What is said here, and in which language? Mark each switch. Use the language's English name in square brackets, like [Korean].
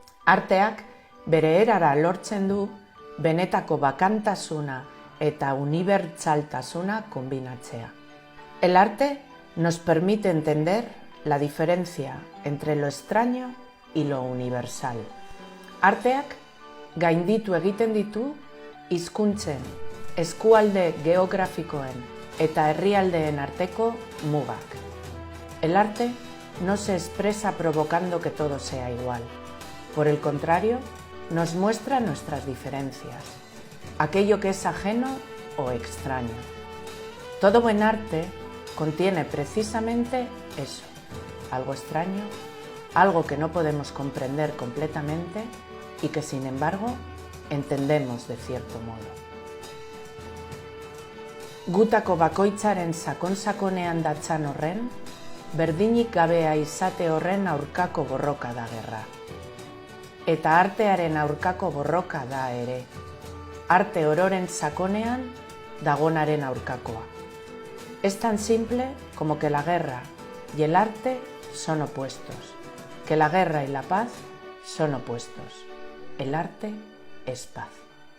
[Spanish] Arteak bere erara lortzen du benetako bakantasuna eta unibertsaltasuna kombinatzea. [Basque] El arte nos permite entender la diferencia entre lo extraño y lo universal. [Spanish] Arteak gainditu egiten ditu hizkuntzen, eskualde geografikoen eta herrialdeen arteko mugak. [Basque] El arte no se expresa provocando que todo sea igual. Por el contrario, nos muestra nuestras diferencias, aquello que es ajeno o extraño. Todo buen arte contiene precisamente eso, algo extraño, algo que no podemos comprender completamente y que sin embargo entendemos de cierto modo. [Spanish] Gutako bakoitzaren sakon-sakonean datzan horren, berdinik gabea izate horren aurkako borroka da gerra. Eta artearen aurkako borroka da ere. Arte ororen sakonean dagonaren aurkakoa. [Basque] Es tan simple como que la guerra y el arte son opuestos, que la guerra y la paz son opuestos. El arte es paz.